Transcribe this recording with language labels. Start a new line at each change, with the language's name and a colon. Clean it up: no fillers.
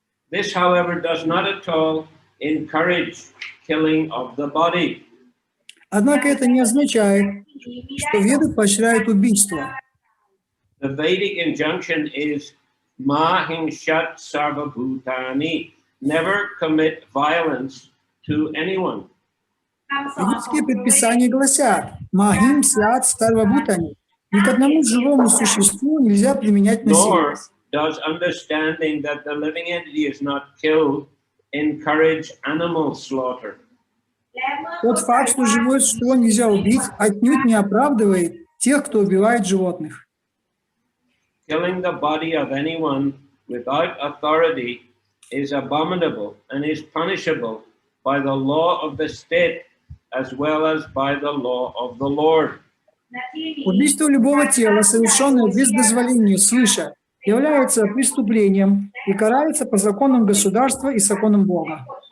English: This, however, does not at all encourage killing of the body.
Russian: Однако это не означает, что веды поощряют убийство.
English: The Vedic injunction is
Sanskrit: ma hinshat sarva bhutani.
English: Never commit violence to anyone.
Russian: Ведические предписания гласят:
Sanskrit: «Махим сят сарвабхутани».
Russian: Ни к одному живому существу нельзя применять насилие.
English: Nor does understanding that the living entity is not killed encourage animal slaughter.
Russian: Тот факт, что живое существо нельзя убить, отнюдь не оправдывает тех, кто убивает животных.
English: Killing the body of anyone without authority is abominable and is punishable by the law of the state as well as by the law of the Lord.
Russian: Убийство любого тела, совершенное без дозволения свыше, является преступлением и карается по законам государства и законам Бога.